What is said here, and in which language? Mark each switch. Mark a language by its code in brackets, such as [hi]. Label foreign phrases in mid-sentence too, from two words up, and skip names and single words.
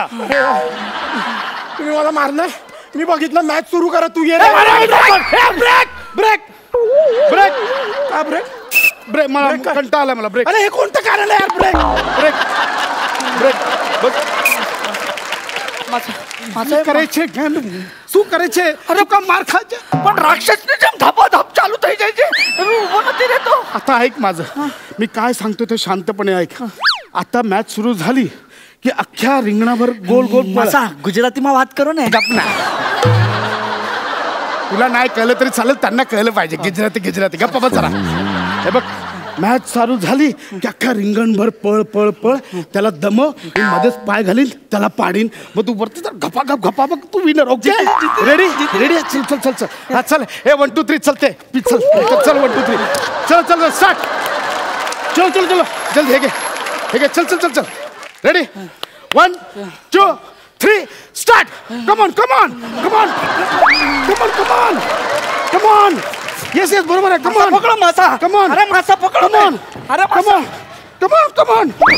[mr] तुम्ही मला मारलं. मी बघितलं. मॅच सुरू करा. तू ये. ब्रेक. का ब्रेक? मला ब्रेक काय? कंटाळा आला मला. ब्रेक. अरे हे कोणतं कारण आहे यार? ब्रेक. माझा [gu] करायचे શું કરે છે? અરે કા માર ખાજે. પણ રાક્ષસને જેમ ધપાધપ ચાલુ થઈ જાય છે. उभो નથી રહેતો. [mr] आता ऐक माझं. मी काय सांगतो ते शांतपणे ऐक. आता मॅच सुरू झाली की अख्ख्या रिंगणाभर गोल गोल [gu] मासा गुजरातीમાં વાત કરો ને. [mr] गपना. तुला नाही कळलं तरी चालेल, त्यांना कळलं पाहिजे. गिजराती गप्पा बस जरा. हे बघ, मॅच चालू झाली की अख्खा रिंगणभर पळ पळ पळ. त्याला दमव, मी मध्येच पाय घालीन, त्याला पाडीन, मग तू वरती तर घपा बघ, तू विनर. [en] okay, ready? [mr] चल हा चल. हे 1 2 3 चलते. चल 1 2 3 चल स्टार्ट. चल जल्दी हे घे चल. रेडी? 1 2 3 स्टार्ट. [en] come on. [mr] येस बरोबर आहे. [en] come on, [mr] पकडा मासा. [en] come on. [mr] अरे मासा पकडा. [en] come on. [mr] अरे मासा. [en] come on.